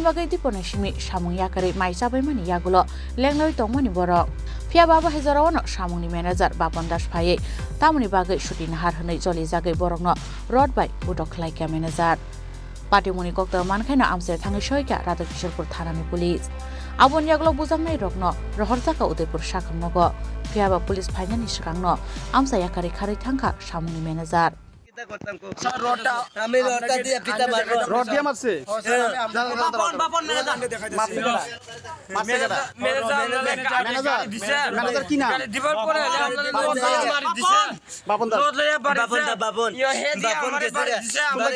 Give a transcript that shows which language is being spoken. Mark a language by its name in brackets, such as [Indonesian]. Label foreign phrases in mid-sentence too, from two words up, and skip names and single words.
[Kok Borok] bagai dipone simi samung yakari maisabai mani yagulo lengloi tongmani borok Phiaba Baba Hezarawano samungni manager Bapan Das Phaye tamuni bagai shuti nahar hnai joli jagai borokno Rod by Butok Khlaika manager Party Muni Koktoma Mankaino Amsayo Thangai Soika Radhakishorpur Thanani Police Abon yagulo bujamnai rokno Rohorjaka Udaipur Sakamnogo Phiaba Police phainani sikangno Amsa yakari khari thangkha samungni manager [Bangla] স্যার রডটা আমি রডটা দিয়ে পিটা মারবো রড দিয়ে মারছে বাপন ম্যানেজার কি নাম দিবার পরে বাপন দা বাপন ইয়া হে দিয়া আমারে বাড়ি দিছে আমরা